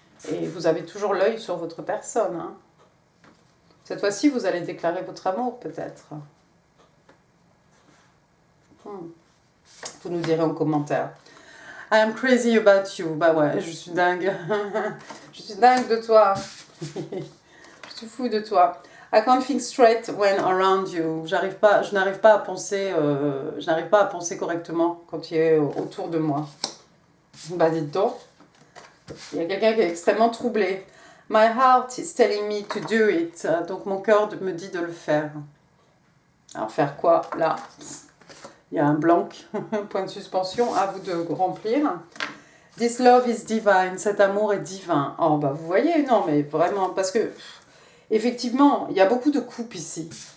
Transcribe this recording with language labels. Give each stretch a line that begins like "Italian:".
French: Et vous avez toujours l'œil sur votre personne. Hein. Cette fois-ci, vous allez déclarer votre amour peut-être. Vous nous direz en commentaire.
English: I am crazy about you.
French: Bah ouais, je suis dingue. Je suis dingue de toi. Je suis fou de toi.
English: I can't think straight when around you.
French: Je n'arrive pas à penser correctement quand tu es autour de moi. Bah dites donc. Il y a quelqu'un qui est extrêmement troublé.
English: My heart is telling me to do it.
French: Donc mon cœur me dit de le faire. Alors faire quoi là? Il y a un blanc, point de suspension, à vous de remplir.
English: This love is divine,
French: cet amour est divin. Oh bah vous voyez, non mais vraiment, parce que effectivement, il y a beaucoup de couples ici.